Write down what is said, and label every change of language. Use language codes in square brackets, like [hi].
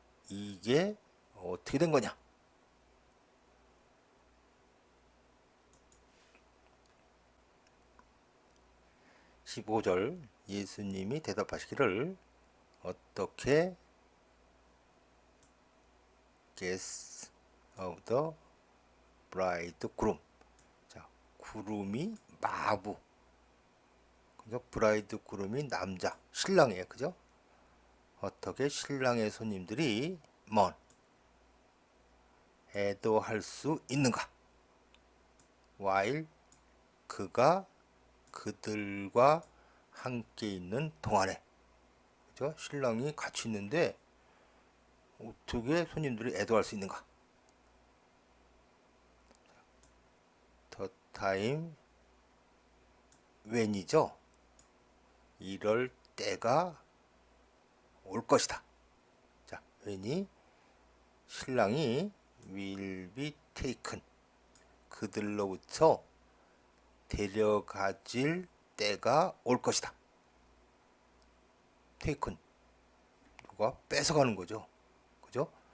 [ko] 이게 어떻게 된 거냐? 15절 예수님이 대답하시기를, 어떻게 [en] guests of the bridegroom. [ko] 자, 구름이 마부. 그죠? 브라이드그룸이 남자, 신랑이에요. 그죠? 어떻게 신랑의 손님들이 애도할 수 있는가? [en] while [ko] 그가 그들과 함께 있는 동안에. 그죠? 신랑이 같이 있는데 어떻게 손님들이 애도할 수 있는가? [en] The time when이죠. [ko] 이럴 때가 올 것이다. 자, when이 신랑이 [en] will be taken [ko] 그들로부터 데려가질 때가 올 것이다. [en] taken [ko] 누가 뺏어가는 거죠. 그죠?